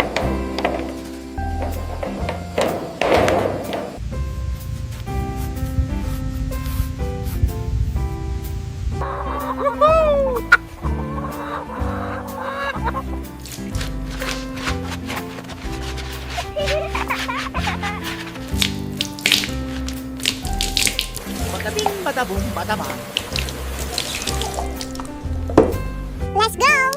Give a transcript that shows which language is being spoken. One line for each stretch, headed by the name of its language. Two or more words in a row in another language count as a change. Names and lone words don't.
English: Woohoo! Bada bing, bada boom, bada bang. Let's go!